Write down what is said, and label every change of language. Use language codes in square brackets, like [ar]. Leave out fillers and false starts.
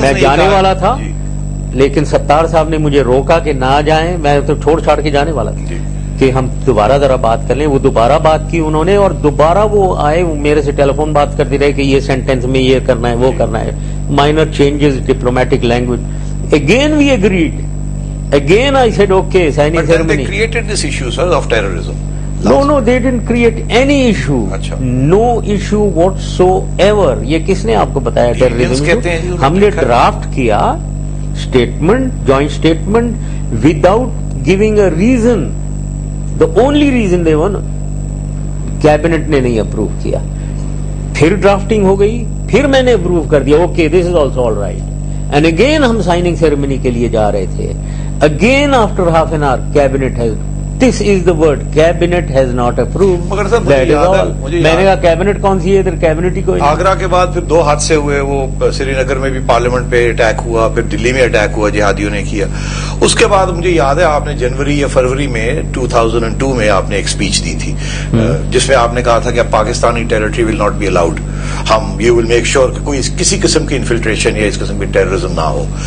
[ur] میں جانے والا تھا لیکن ستار صاحب نے مجھے روکا کہ نہ جائیں, میں تو چھوڑ چھاڑ کے جانے والا تھا کہ ہم دوبارہ ذرا بات کر لیں. وہ دوبارہ بات کی انہوں نے, اور دوبارہ وہ آئے میرے سے ٹیلی فون بات کرتے رہے کہ یہ سینٹینس میں یہ کرنا ہے, وہ کرنا ہے, [en] Minor changes diplomatic language. Again we agreed, again I said okay, signing ceremony. Created this issue sir of terrorism. No, they didn't create any issue. No issue whatsoever. [ur] یہ کس نے آپ کو بتایا ٹیررزم؟ ہم نے ڈرافٹ کیا statement, joint statement, [en] Without giving a reason. The only reason they won, [ur] cabinet نے نہیں اپروو کیا. پھر ڈرافٹنگ ہو گئی, پھر میں نے اپروو کر دیا, [en] Okay this is also all right. and again [ur] ہم سائننگ سیریمنی کے لیے جا رہے تھے. [en] Again after half an hour cabinet has, this is the word, cabinet has not approved. [ur] مگر صاحب [en] that is all. [ur] میں نے کہا کیبنٹ کون سی ہے, ادھر کیبنٹ ہی کوئی. آگرہ کے بعد پھر 2 حادثے ہوئے, وہ سری نگر میں بھی پارلیمنٹ پہ اٹیک ہوا, پھر دلی میں اٹیک ہوا, جہادیوں نے کیا. اس کے بعد مجھے یاد ہے آپ نے جنوری یا فروری میں 2002 میں آپ نے ایک اسپیچ دی تھی جس میں آپ نے کہا تھا کہ Pakistani [en] territory will not be allowed, [ur] ہم [en] you will make sure [ur] کہ کوئی کسی قسم کی انفلٹریشن یا اس قسم کی ٹیررزم نہ ہو.